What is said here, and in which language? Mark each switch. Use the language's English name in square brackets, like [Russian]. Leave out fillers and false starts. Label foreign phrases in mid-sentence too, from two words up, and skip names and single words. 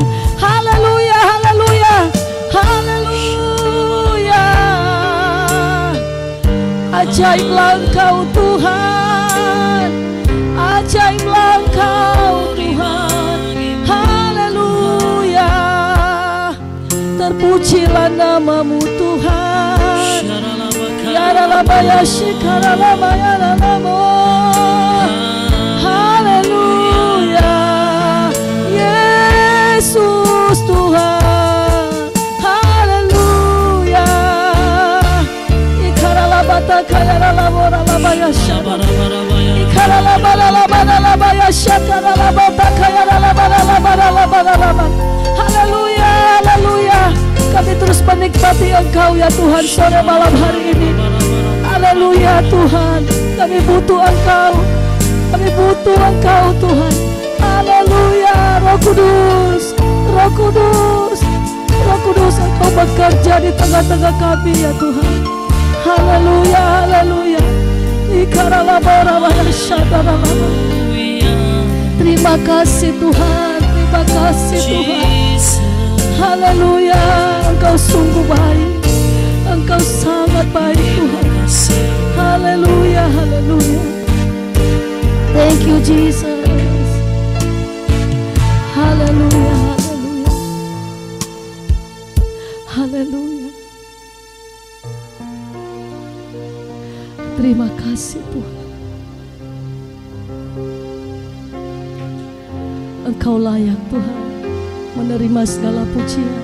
[Indonesian] Haleluya, haleluya, haleluya. Ajaiblah Engkau Tuhan, ajaiblah Engkau Tuhan. Haleluya. Terpujilah nama-Mu Tuhan. Yaralabaya shikaralabaya lalamo. Haleluya. Yesus Tuhan. Haleluya. Ikaralabata kayaralaboralabaya shaba. Ikaralabaralabaralabaya shakaralabata kayaralabaralabaralabaralaba. Haleluya, haleluya. Kami terus menikmati Engkau ya Tuhan sore malam hari ini. Haleluya Tuhan. Kami butuh Engkau, kami butuh Engkau Tuhan. Haleluya. Roh Kudus, Roh Kudus, Roh Kudus, Engkau bekerja di tengah-tengah kami ya Tuhan. Haleluya, haleluya. Terima kasih Tuhan, terima kasih Tuhan. Haleluya. Engkau sungguh baik, Engkau sangat baik Tuhan. Haleluya, haleluya. [English] Thank you Jesus. [Indonesian] Haleluya, haleluya. Haleluya. Terima kasih Tuhan. Engkau layak Tuhan menerima segala pujian.